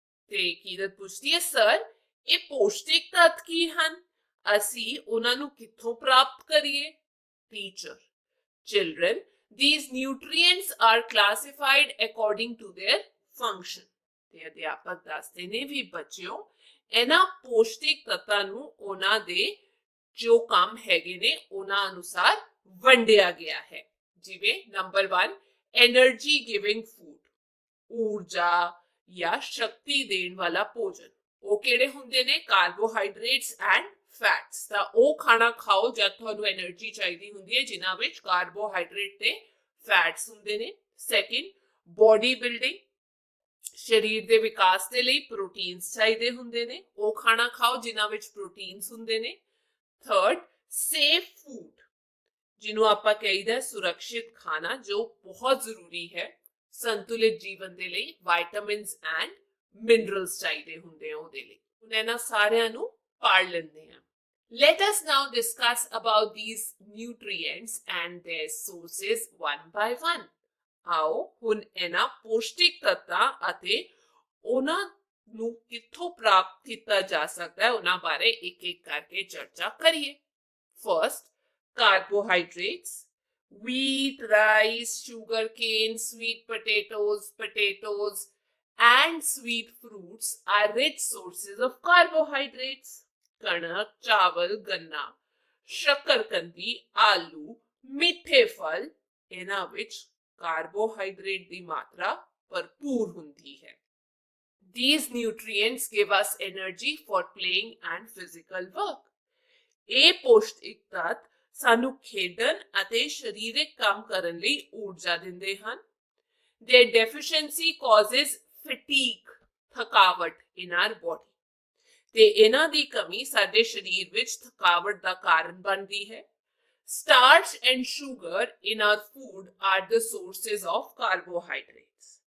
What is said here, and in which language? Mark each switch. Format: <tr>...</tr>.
<pa>ਤੇ ਕੀਰਤ ਪੁੱਛਦੀ ਹੈ, ਸਰ ਇਹ ਪੌਸ਼ਟਿਕ ਤੱਤ ਕੀ ਹਨ? ਅਸੀਂ ਉਹਨਾਂ ਨੂੰ ਕਿੱਥੋਂ ਪ੍ਰਾਪਤ ਕਰੀਏ?</pa> <en>Teacher, children, these nutrients are classified according to their function.</en> <pa>ਤੇ ਅਧਿਆਪਕ ਦੱਸਦੇ ਨੇ ਵੀ ਬੱਚਿਓ ਇਹਨਾਂ ਪੌਸ਼ਟਿਕ ਤੱਤਾਂ ਨੂੰ ਉਹਨਾਂ ਦੇ ਜੋ ਕੰਮ ਹੈਗੇ ਨੇ ਉਹਨਾਂ ਅਨੁਸਾਰ ਵੰਡਿਆ ਗਿਆ ਹੈ। ਜਿਵੇਂ ਨੰਬਰ 1,</pa> <en>energy giving food,</en> <pa>ਊਰਜਾ ਜਾਂ ਸ਼ਕਤੀ ਦੇਣ ਵਾਲਾ ਭੋਜਨ। ਉਹ ਕਿਹੜੇ ਹੁੰਦੇ ਨੇ?</pa> <en>Carbohydrates and fats.</en> <pa>ਤਾਂ ਉਹ ਖਾਣਾ ਖਾਓ ਜਦ ਤੁਹਾਨੂੰ એનર્ਜੀ ਚਾਹੀਦੀ ਹੁੰਦੀ ਹੈ ਜਿਨ੍ਹਾਂ ਵਿੱਚ ਕਾਰਬੋਹਾਈਡਰੇਟ ਤੇ ਫੈਟਸ ਹੁੰਦੇ ਨੇ।</pa> <en>second, body building,</en> <pa>ਸਰੀਰ ਦੇ ਵਿਕਾਸ ਦੇ ਲਈ ਪ੍ਰੋਟੀਨਸ ਚਾਹੀਦੇ ਹੁੰਦੇ ਨੇ। ਉਹ ਖਾਣਾ ਖਾਓ ਜਿਨ੍ਹਾਂ ਵਿੱਚ ਪ੍ਰੋਟੀਨਸ ਹੁੰਦੇ ਨੇ।</pa> <en>third, safe food,</en> <pa>ਜਿਹਨੂੰ ਆਪਾਂ ਕਹੀਦਾ ਸੁਰੱਖਿਅਤ ਖਾਣਾ, ਜੋ ਬਹੁਤ ਜ਼ਰੂਰੀ ਹੈ ਸੰਤੁਲਿਤ ਜੀਵਨ ਦੇ ਲਈ।</pa> <en>vitamins and minerals</en> <pa>ਚਾਹੀਦੇ ਹੁੰਦੇ ਆ ਉਹਦੇ ਲਈ। ਹੁਣ ਇਹਨਾਂ ਸਾਰਿਆਂ ਨੂੰ ਪੜ੍ਹ ਲੈਂਦੇ ਆ।</pa> <en>Let us now discuss about these nutrients and their sources one by one.</en> <pa>ਆਓ ਹੁਣ ਇਹਨਾਂ ਪੌਸ਼ਟਿਕ ਤੱਤਾਂ ਅਤੇ ਉਹਨਾਂ ਨੂੰ ਕਿੱਥੋਂ ਪ੍ਰਾਪਤ ਕੀਤਾ ਜਾ ਸਕਦਾ ਹੈ ਉਹਨਾਂ ਬਾਰੇ ਇੱਕ ਇੱਕ ਕਰਕੇ ਚਰਚਾ ਕਰੀਏ।</pa> <en>First, carbohydrates. Wheat, rice, sugarcane, sweet potatoes and sweet fruits are rich sources of carbohydrates.</en> <pa>ਕਣਕ, ਚਾਵਲ, ਗੰਨਾ, ਸ਼ੱਕਰਕੰਦੀ, ਆਲੂ, ਮਿੱਠੇ ਫਲ, ਇਹਨਾਂ ਵਿੱਚ ਕਾਰਬੋਹਾਈਡਰੇਟ ਦੀ ਮਾਤਰਾ ਭਰਪੂਰ ਹੁੰਦੀ ਹੈ।</pa> <en>These nutrients give us energy for playing and physical work.</en> <pa>ਇਹ ਪੌਸ਼ਟਿਕ ਤੱਤ ਸਾਨੂੰ ਖੇਡਣ ਅਤੇ ਸਰੀਰਕ ਕੰਮ ਕਰਨ ਲਈ ਊਰਜਾ ਦਿੰਦੇ ਹਨ।</pa> <en>Their deficiency causes fatigue, ਥਕਾਵਟ in our body।</en> <pa>ਤੇ ਇਹਨਾਂ ਦੀ ਕਮੀ ਸਾਡੇ ਸਰੀਰ ਵਿੱਚ ਥਕਾਵਟ ਦਾ ਕਾਰਨ ਬਣਦੀ ਹੈ।</pa> <en>Starch and sugar in our food are the sources of carbohydrates।</en>